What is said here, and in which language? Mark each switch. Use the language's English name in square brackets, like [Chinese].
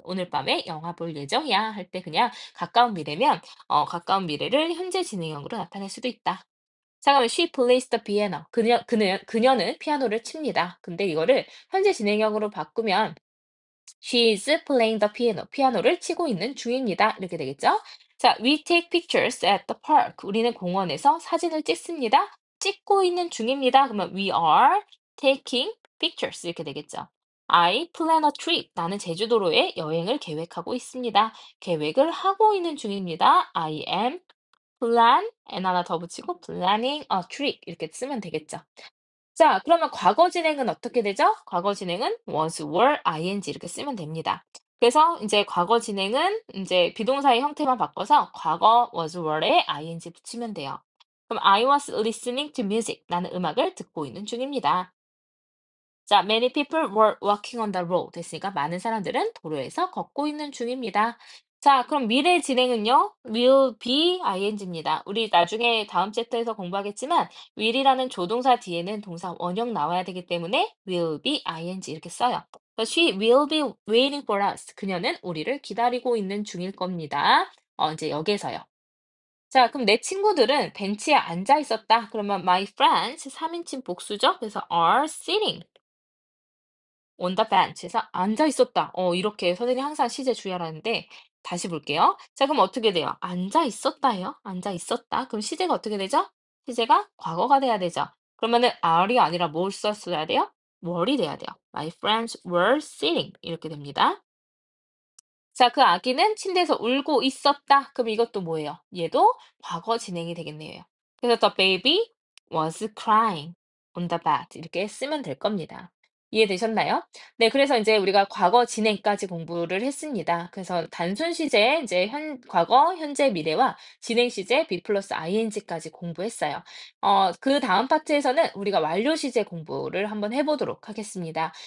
[Korean] 오늘 밤에 영화 볼 예정이야. 할 때 그냥 가까운 미래면 가까운 미래를 현재 진행형으로 나타낼 수도 있다. 자, 그러면 [English] she plays the piano. [Korean] 그녀는 피아노를 칩니다. 근데 이거를 현재 진행형으로 바꾸면 [English] She is playing the piano. [Korean] 피아노를 치고 있는 중입니다. 이렇게 되겠죠? 자, [English] we take pictures at the park. [Korean] 우리는 공원에서 사진을 찍습니다. 찍고 있는 중입니다. 그러면 [English] we are taking pictures. [Korean] 이렇게 되겠죠. [English] I plan a trip. [Korean] 나는 제주도로에 여행을 계획하고 있습니다. 계획을 하고 있는 중입니다. [English] I am plan, and [Korean] 하나 더 붙이고 [English] planning a trip. [Korean] 이렇게 쓰면 되겠죠. 자, 그러면 과거 진행은 어떻게 되죠? 과거 진행은 was, were, ing 이렇게 쓰면 됩니다. 그래서 이제 과거 진행은 이제 비동사의 형태만 바꿔서 과거 was, were에 ing 붙이면 돼요. 그럼 [English] I was listening to music. [Korean] 나는 음악을 듣고 있는 중입니다. 자, [English] many people were walking on the road [Korean] 됐으니까 많은 사람들은 도로에서 걷고 있는 중입니다. 자, 그럼 미래 진행은요? will be ing입니다. 우리 나중에 다음 챕터에서 공부하겠지만 will이라는 조동사 뒤에는 동사 원형 나와야 되기 때문에 will be ing 이렇게 써요. 그래서 [English] she will be waiting for us. [Korean] 그녀는 우리를 기다리고 있는 중일 겁니다. 이제 여기에서요. 자, 그럼 내 친구들은 벤치에 앉아 있었다. 그러면 my friends 3인칭 복수죠? 그래서 [English] are sitting on the bench [Korean] 에서 앉아 있었다. 이렇게 선생님이 항상 시제 주의하라는데 다시 볼게요. 자, 그럼 어떻게 돼요? 앉아 있었다예요. 앉아 있었다. 그럼 시제가 어떻게 되죠? 시제가 과거가 돼야 되죠. 그러면은 are이 아니라 뭘 썼어야 돼요? were이 돼야 돼요. [English] My friends were sitting [Korean] 이렇게 됩니다. 자, 그 아기는 침대에서 울고 있었다. 그럼 이것도 뭐예요? 얘도 과거 진행이 되겠네요. 그래서 [English] the baby was crying on the bed. [Korean] 이렇게 쓰면 될 겁니다. 이해되셨나요? 네, 그래서 이제 우리가 과거 진행까지 공부를 했습니다. 그래서 단순 시제, 이제 과거, 현재, 미래와 진행 시제, be 플러스 ing까지 공부했어요. 그 다음 파트에서는 우리가 완료 시제 공부를 한번 해보도록 하겠습니다.